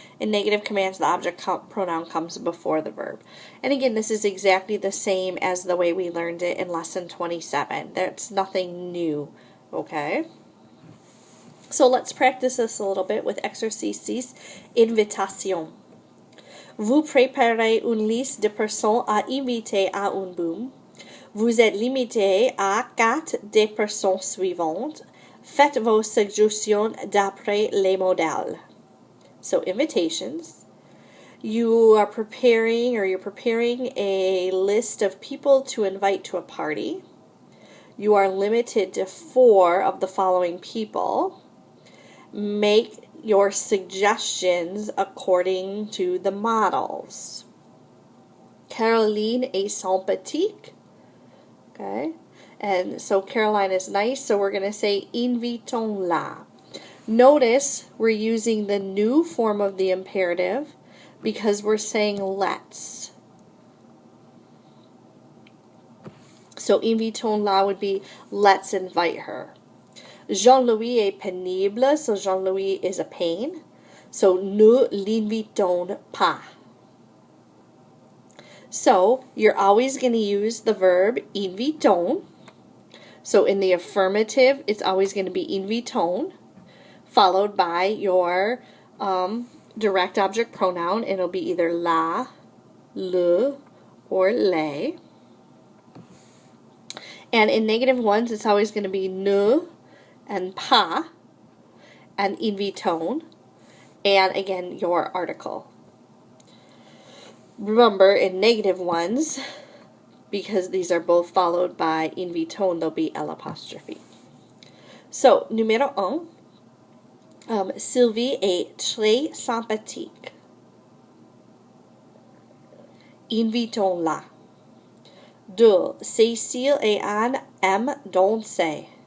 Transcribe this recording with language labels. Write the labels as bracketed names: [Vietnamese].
[English] In negative commands, the object pronoun comes before the verb. And again, this is exactly the same as the way we learned it in lesson 27. That's nothing new, okay? So let's practice this a little bit with exercice 6, invitation. [French] Vous préparez une liste de personnes à inviter à un boom. Vous êtes limité à 4 des personnes suivantes. Faites vos suggestions d'après les modèles. [English] So invitations. You're preparing a list of people to invite to a party. You are limited to 4 of the following people. Make your suggestions according to the models. [French] Caroline est sympathique. [English] Okay. And so Caroline is nice, so we're going to say invitons-la. Notice we're using the new form of the imperative because we're saying let's. So invitons-la would be let's invite her. [French] Jean-Louis est pénible, [English] so Jean-Louis is a pain. [French] So ne l'invitons pas. [English] So you're always going to use the verb invitons. So in the affirmative, it's always going to be invitons, followed by your direct object pronoun. It'll be either la, le, or les. And in negative ones, it's always going to be ne and pas and invitons, and again, your article. Remember, in negative ones, because these are both followed by invitons, there'll be l'apostrophe. [French] So, numéro 1, Sylvie est très sympathique. Invitons-la. 2. Cécile et Anne aiment danser.